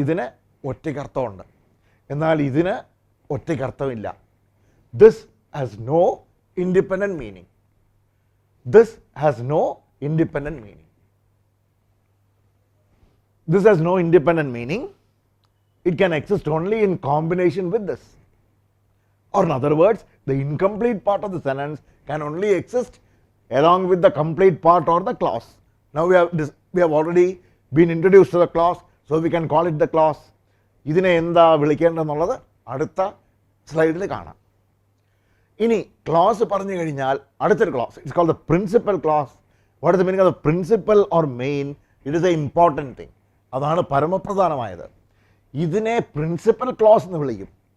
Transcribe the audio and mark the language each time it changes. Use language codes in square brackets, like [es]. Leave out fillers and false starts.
[ml] ഇതിന് ഒറ്റയ്ക്കർത്ഥമുണ്ട്, എന്നാൽ ഇതിന് ഒറ്റയ്ക്കർത്ഥമില്ല. [en] This has no independent meaning. This has no independent meaning. This has no independent meaning. It can exist only in combination with this. Or in other words, the incomplete part of the sentence can only exist along with the complete part or the clause. Now we have already been introduced to the clause, so we can call it the clause. [ml] ഇതിനെ എന്താ വിളിക്കേണ്ടതെന്നുള്ളത് അടുത്ത സ്ലൈഡിൽ കാണാം. ഇനി close പറഞ്ഞു കഴിഞ്ഞാൽ അടുത്തൊരു close. [en] It's called the principal clause. What is the meaning of the principal or main? It is a important thing. [ml] അതാണ് പരമപ്രധാനമായത്. ഇതിനെ പ്രിൻസിപ്പൽ ക്ലോസ് എന്ന് വിളിക്കും.